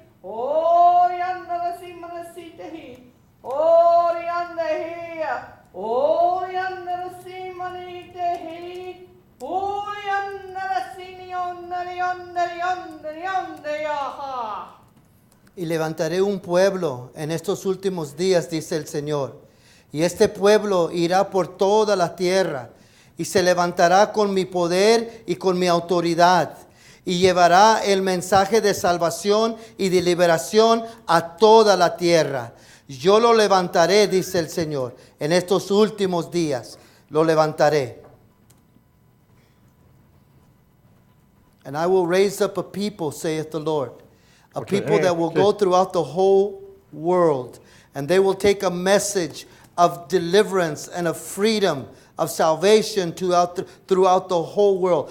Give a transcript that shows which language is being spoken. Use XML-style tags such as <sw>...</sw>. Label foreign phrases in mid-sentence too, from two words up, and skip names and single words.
<es>Orianda simanasitehi, orianda simanitehi, orianda sinionda yaha. Y levantaré un pueblo en estos últimos días, dice el Señor. Y este pueblo irá por toda la tierra y se levantará con mi poder y con mi autoridad. Y llevará el mensaje de salvación y de liberación a toda la tierra. Yo lo levantaré, dice el Señor, en estos últimos días. Lo levantaré.</es> <en>And I will raise up a people, saith the Lord. A Okay, people that will go throughout the whole world. And they will take a message of deliverance and of freedom, of salvation throughout the whole world.</en>